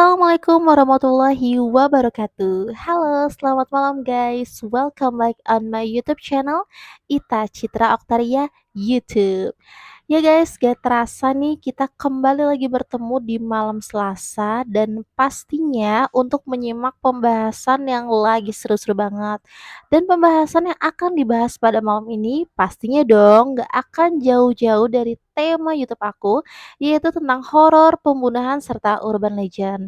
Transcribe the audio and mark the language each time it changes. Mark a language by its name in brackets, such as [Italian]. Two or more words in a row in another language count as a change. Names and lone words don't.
[Arabic] Assalamualaikum warahmatullahi wabarakatuh. [Indonesian] Halo, selamat malam guys. [English] Welcome back on my YouTube channel Ita Citra Oktaria YouTube. [Indonesian] Ya guys, gak terasa nih kita kembali lagi bertemu di malam Selasa dan pastinya untuk menyimak pembahasan yang lagi seru-seru banget. Dan pembahasan yang akan dibahas pada malam ini pastinya dong gak akan jauh-jauh dari tema YouTube aku, yaitu tentang horor, pembunuhan, serta [English] urban legend.